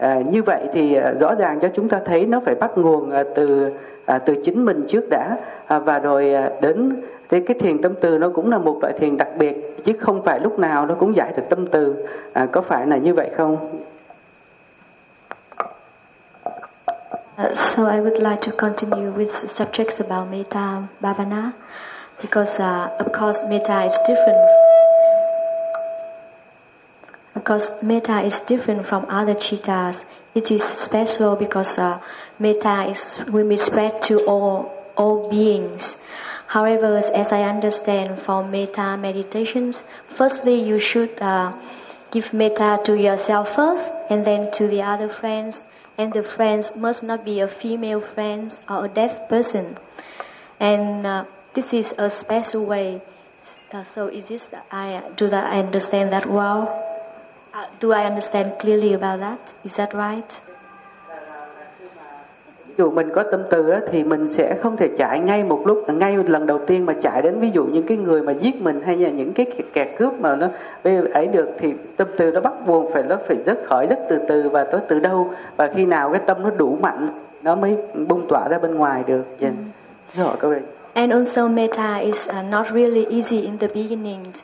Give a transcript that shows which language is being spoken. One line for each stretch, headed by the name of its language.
Vietnamese: Như vậy thì rõ ràng cho chúng ta thấy nó phải bắt nguồn từ chính mình trước đã, và rồi đến thì cái thiền tâm từ nó cũng là một loại thiền đặc biệt chứ không phải lúc nào nó cũng giải được tâm từ. Có phải là như vậy không?
English: So I would like to continue with subjects about metta bhavana, because of course metta is different. Because metta is different from other cittas, it is special because metta is will be spread to all beings. However, as I understand for metta meditations, firstly you should give metta to yourself first, and then to the other friends, and the friends must not be a female friends or a deaf person. And this is a special way. So is this I understand that well? Do I understand clearly about that? Is that right?
Vietnamese: Ví dụ mình có tâm từ á thì mình sẽ không thể chạy ngay một lúc, ngay lần đầu tiên mà chạy đến ví dụ những cái người mà giết mình hay là những cái kẻ cướp mà nó ấy được, thì tâm từ nó bắt buộc phải nó phải rất khởi rất từ từ, và tới từ đâu và khi nào cái tâm nó đủ mạnh nó mới bung tỏa ra bên ngoài được. Yeah. Rồi các bạn.
English: And also metta is not really easy in the beginning.